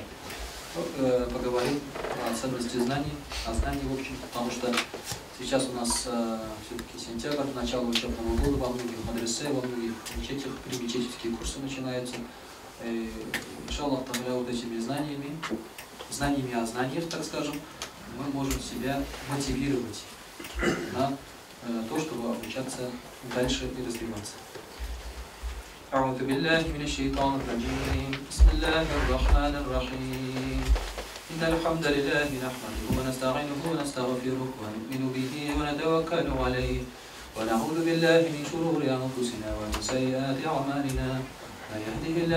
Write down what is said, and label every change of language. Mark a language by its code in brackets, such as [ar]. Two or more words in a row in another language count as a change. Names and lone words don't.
[ru] Поговорим о ценности знаний, о знании в общем, потому что сейчас у нас все-таки сентябрь, начало учебного года, во многих мадресе, во многих мечетях, предмечетевские курсы начинаются. Иншаллах, вот этими знаниями о знаниях, так скажем, мы можем себя мотивировать на то, чтобы обучаться дальше и развиваться. [ar] أعوذ بالله من الشيطان الرجيم بسم الله الرحمن الرحيم إن الحمد لله نحمده ونستعينه ونستغفره ونؤمن به ونتوكل عليه ونعوذ بالله من شرور أنفسنا ومن سيئات أعمالنا من يهده الله